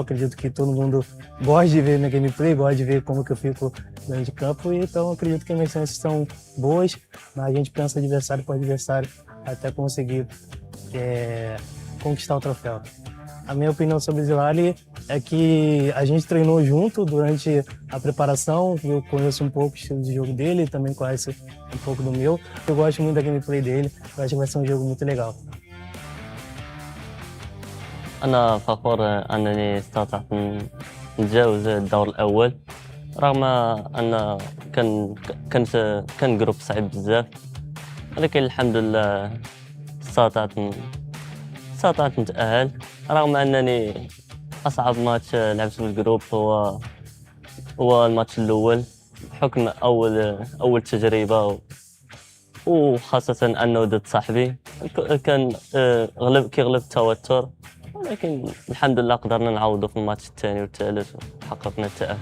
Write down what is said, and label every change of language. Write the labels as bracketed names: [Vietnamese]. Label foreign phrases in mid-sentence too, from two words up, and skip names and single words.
[Portuguese] Acredito que todo mundo gosta de ver minha gameplay, gosta de ver como que eu fico dentro de campo, então acredito que minhas chances são boas, mas a gente pensa adversário por adversário até conseguir conquistar o troféu. A minha opinião sobre o Jalali é que a gente treinou junto durante a preparação, eu conheço um pouco o estilo de jogo dele, também conhece um pouco do meu. Eu gosto muito da gameplay dele, eu acho que vai ser um jogo muito legal. [Arabic] أنا فخور أنني استطعت نتجاوز الدور الأول رغم أن كان جروب صعيب بزاف، ولكن الحمد لله استطعت نتأهل، رغم أنني أصعب ماتش لعبت في الجروب هو الماتش الأول بحكم أول تجربة، وخاصة أنه ضد صاحبي كان غلب التوتر، ولكن الحمد لله قدرنا نعوضه في الماتش الثاني والثالث وحققنا التأهل.